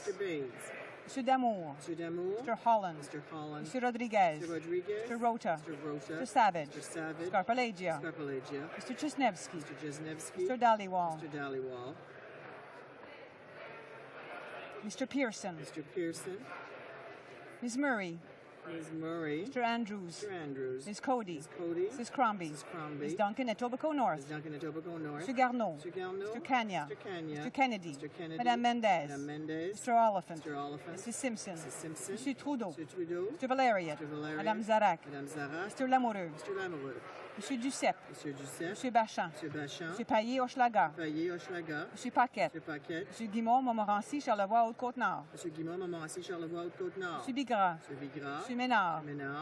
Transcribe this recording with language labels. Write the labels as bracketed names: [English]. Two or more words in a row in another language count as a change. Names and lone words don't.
[English] Mr. Damour. Mr. Holland. Mr. Rodriguez. Mr. Rota. Mr. Savage. Scarpalagia. Mr. Chesnevsky. Mr. Dhaliwal. Mr. Pearson. Ms. Murray. Mr. Andrews. Ms. Cody. Mrs. Crombie. Ms. Duncan, Etobicoke North. Mr. Garneau. Mr. Kanya. Mr. Kennedy. Madame Mendez. Mr. Oliphant. Mrs. Simpson. Mr. Trudeau. Mr. Valerian. Madame Zarak. Mr. Lamoureux. [French] Monsieur Duceppe. Monsieur Duceppe. Monsieur Bachand. Monsieur Bachand. Monsieur Paillé-Hochelaga. Paillé-Hochelaga. Monsieur Paquette. Monsieur Paquette. Monsieur Guimond, Montmorency, Charlevoix, Haute-Côte-Nord. Monsieur Guimond, Montmorency, Charlevoix, Haute-Côte-Nord. Monsieur Bigras. Monsieur Bigras. Monsieur Ménard. Ménard.